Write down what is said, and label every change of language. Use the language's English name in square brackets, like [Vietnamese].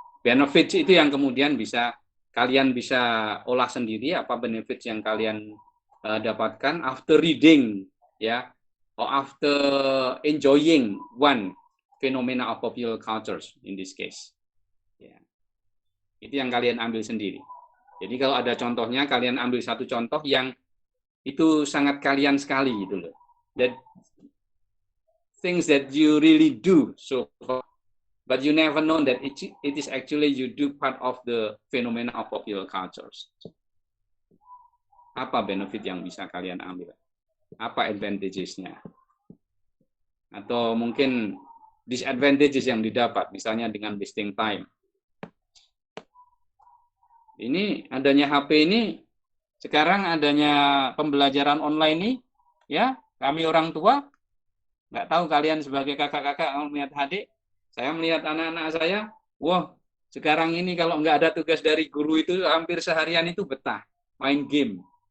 [Indonesian] Benefits itu yang kemudian bisa kalian bisa olah sendiri, apa benefits yang kalian dapatkan [English] after reading, ya, or after enjoying one phenomena of popular cultures in this case. [Indonesian] Ya. Itu yang kalian ambil sendiri. Jadi kalau ada contohnya, kalian ambil satu contoh yang itu sangat kalian sekali gitu loh. [English] That things that you really do so far, but you never know that it is actually you do part of the phenomena of popular cultures. [Indonesian] Apa benefit yang bisa kalian ambil? Apa advantages-nya? Atau mungkin disadvantages yang didapat, misalnya dengan wasting time. Ini adanya HP ini, sekarang adanya pembelajaran online ini, ya, kami orang tua, nggak tahu kalian sebagai kakak-kakak melihat adik, saya melihat anak-anak saya, wah, sekarang ini kalau nggak ada tugas dari guru itu hampir seharian itu betah, main game.